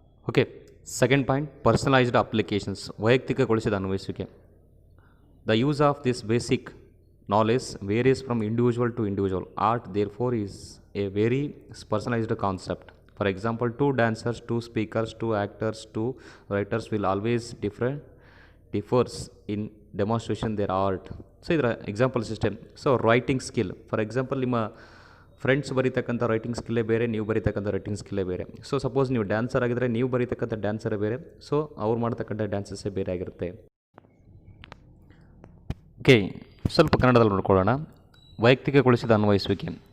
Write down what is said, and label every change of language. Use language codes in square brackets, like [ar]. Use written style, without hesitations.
[en] okay, second point, personalised applications, [kn] ವೈಯಕ್ತಿಕಗೊಳಿಸಿದ ಅನ್ವಯಿಸುವಿಕೆ. [en] The use of this basic knowledge varies from individual to individual. Art therefore is a very personalised concept. For example, 2 dancers, 2 speakers, 2 actors, 2 writers will always differs in demonstration their art. So ಇದರ example system. [kn] So writing skill, for example ನಿಮ್ಮ friends ಬರೀತಕ್ಕಂಥ writing ಸ್ಕಿಲ್ಲೇ ಬೇರೆ, ನೀವು ಬರೀತಕ್ಕಂಥ writing ಸ್ಕಿಲ್ಲೇ ಬೇರೆ. So suppose ನೀವು dancer ಆಗಿದ್ದರೆ ನೀವು ಬರೀತಕ್ಕಂಥ ಡ್ಯಾನ್ಸರೇ ಬೇರೆ, so ಅವ್ರು ಮಾಡ್ತಕ್ಕಂಥ ಡ್ಯಾನ್ಸಸ್ಸೇ ಬೇರೆ ಆಗಿರುತ್ತೆ. ಓಕೆ, ಸ್ವಲ್ಪ ಕನ್ನಡದಲ್ಲಿ ನೋಡ್ಕೊಳ್ಳೋಣ. ವೈಯಕ್ತಿಕಗೊಳಿಸಿದ ಅನ್ವಯಿಸುವಿಕೆ.